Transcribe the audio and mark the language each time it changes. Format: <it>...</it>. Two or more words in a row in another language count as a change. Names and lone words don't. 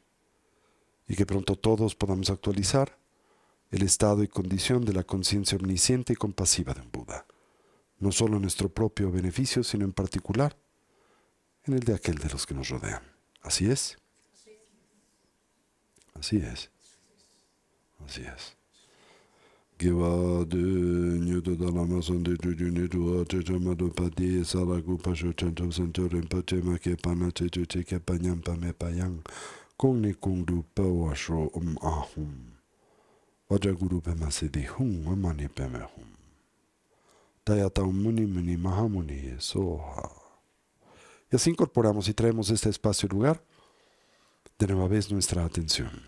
<es>Y que pronto todos podamos actualizar el estado y condición de la conciencia omnisciente y compasiva de un Buda, no solo en nuestro propio beneficio, sino en particular en el de aquel de los que nos rodean. ¿Así es? Así es. Así es.</es> <sa>Vajraguru Pema Siddhi Hum Amani Peme Hum. Tayata Muni Muni Mahamuni Soha.</sa> <es>Y así incorporamos y traemos este espacio y lugar de nueva vez nuestra atención.</es>